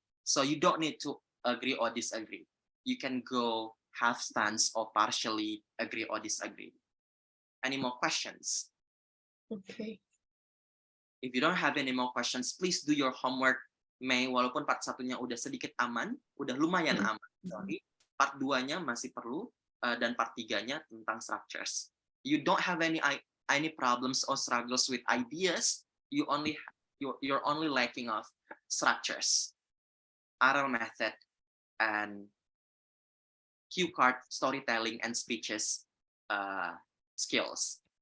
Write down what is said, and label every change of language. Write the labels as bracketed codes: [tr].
[en] So you don't need to agree or disagree. You can go half stance or partially agree or disagree. Any more questions? Okay. If you don't have any more questions, please do your homework, May. [id] Walaupun part 1-nya udah sedikit aman, udah lumayan aman. Sorry. Part 2-nya masih perlu, dan part 3-nya tentang structures. [en] You don't have any problems or struggles with ideas. You're only lacking of structures, oral method, and cue card storytelling and speeches skills.